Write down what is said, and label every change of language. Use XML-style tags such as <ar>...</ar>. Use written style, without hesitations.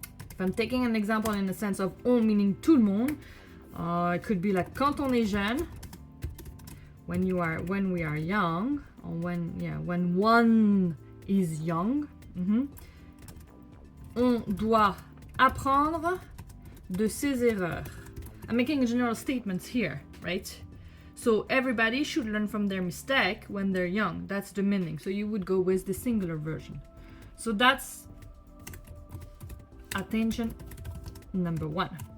<en>If I'm taking an example in the sense of on meaning</en> <fr>tout le monde,</fr> <en>it could be like</en> <fr>quand on est jeune,</fr> <en>when we are young, or when one is young.</en> <fr>On doit apprendre de ses erreurs.</fr> <en>I'm making general statements here, right? So everybody should learn from their mistake when they're young. That's the meaning. So you would go with the singular version. So that's attention number 1.</en>